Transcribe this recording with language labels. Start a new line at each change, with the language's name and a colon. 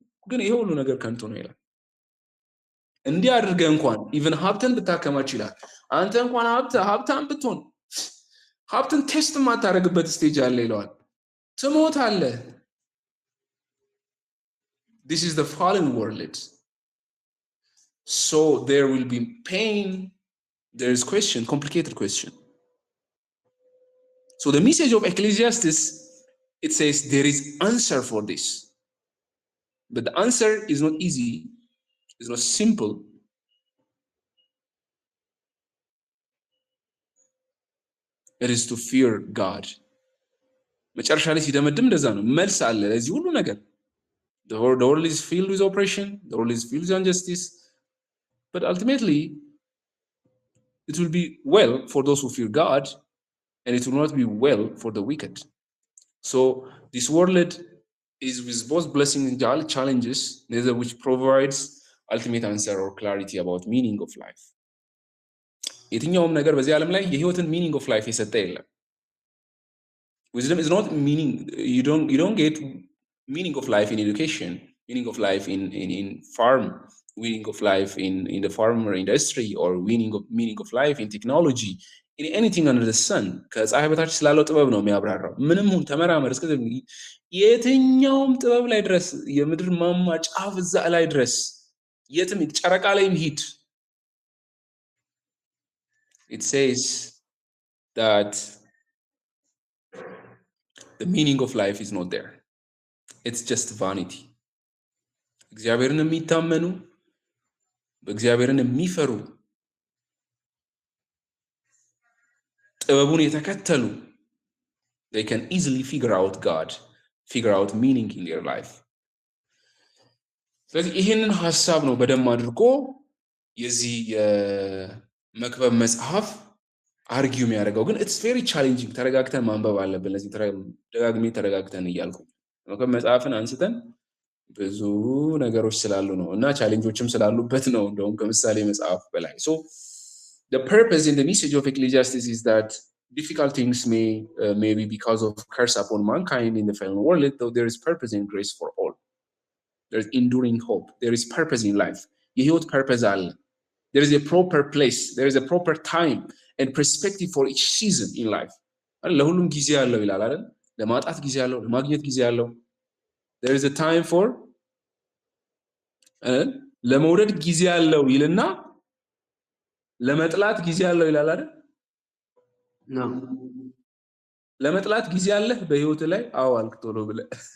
Amharic: ግን ይሄ ሁሉ ነገር ከንቱ ነው ይላል። እንዲህ አድርገህ እንኳን ኢቭን ሀብትን ብታከማች ይላል። አንተ እንኳን ሀብታም ብትሆን ሀብትን ቴስት የማታደርግበት ስቴጅ አለ ይለዋል። ትሞታለህ።
English: This is the fallen world. So there will be pain. There is question, complicated question. So the message of Ecclesiastes, it says there is answer for this. But the answer is not easy. It's not simple. It is to fear God.
Amharic: መጨረሻ ላይ ሲደመድም እንደዛ ነው። መልስ አለ ለዚህ ሁሉ ነገር።
English: the world is filled with oppression, the world is filled with injustice, but ultimately it will be well for those who fear God, and it will not be well for the wicked. So this world is with both blessings and challenges, neither which provides ultimate answer or clarity about meaning of life. የትኛውም ነገር በዚህ ዓለም ላይ የህይወትን meaning of life የሰጠ የለም። Wisdom is not meaning. You don't get meaning of life in education, meaning of life in farm, meaning of life in the farmer industry, or meaning of life in technology, in anything under the sun.
Amharic: ከፀሐይ በታች ስላለው ጥበብ ነው የሚያብራራው። ምንም ሁን ተመራመር፣ እስከ የትኛውም ጥበብ ላይ ድረስ፣ የምድር ማማ ጫፍ እዛ ላይ ድረስ፣ የትም ጨረቃ ላይም ሂድ።
English: It says that the meaning of life is not there. It's just vanity.
Amharic: እግዚአብሔርን የሚታመኑ በእግዚአብሔርን የሚፈሩ ጥበቡን የተከተሉ
English: they can easily figure out God, figure out meaning in their life.
Amharic: ስለዚህ ይህንን ሐሳብ ነው በደንብ አድርጎ የዚህ የመክብብ መጽሐፍ አርጊው የሚያደርገው። ግን
English: it's very challenging።
Amharic: ተረጋግተን ማንበብ አለብን። ለዚህ ደጋግሜ ተረጋግተን እያልኩ መክብብ መጽሐፍን አንስተን ብዙ ነገሮች ስላሉ ነው እና ቻሌንጆችም ስላሉበት ነው እንደውም ከምሳሌ መጽሐፍ በላይ።
English: so the purpose in the message of Ecclesiastes is that difficult things may be because of curse upon mankind in the fallen world, though there is purpose and grace for all. There is enduring hope. There is purpose in life. የህይወት purpose አለ። There is a proper place. There is a proper time and perspective for each season in life.
Amharic: ለሁሉም ጊዜ አለው ይላል አይደል? ለማጣት ጊዜ አለው፣ ለማግኘት ጊዜ አለው።
English: There is a time for
Amharic: ለመውደድ ጊዜ አለው ይልና ለመጥላት ጊዜ አለው ይላል አይደል? ነው ለመጥላት ጊዜ አለ በህይወት ላይ? አዎ አልክ ቶሎ ብለህ።